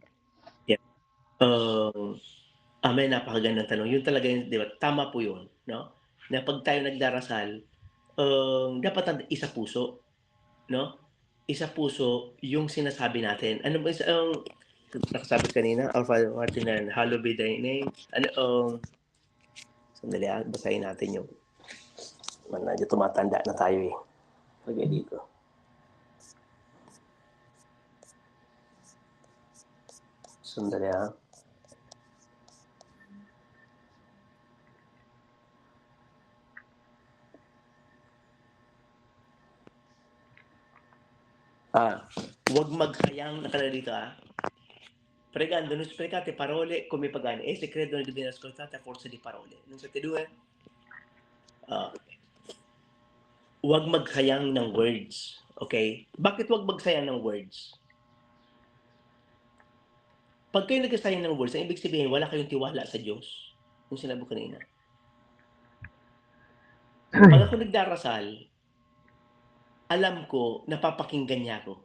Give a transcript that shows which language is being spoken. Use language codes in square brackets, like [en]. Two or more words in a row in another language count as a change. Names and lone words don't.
[en] Yeah. [tl] May napakagandang tanong. Yun talaga yun, di ba? Tama po yun, no? Na pag tayo nagdarasal, dapat isa puso, no? isa puso yung sinasabi natin. Ano ba ang nakasabi kanina? [en] Our Father who art in heaven, hallowed be thy name. [tl] Sandali, basahin natin yung medyo tumatanda na tayo eh. Lagay dito. Sandali ha. Huwag magsayang, nakalala dito [it] pregando, non sprecate parole come pagani, e se credono di venire ascoltate a forza di parole. Non siete due? [tl] Huwag magsayang ng words. Okay? Bakit huwag magsayang ng words? Pag kayo nagsasayang ng words, ang ibig sabihin, wala kayong tiwala sa Diyos. Yung sinabi ko kanina. Pag ako nagdarasal, alam ko, napapakinggan niya ako.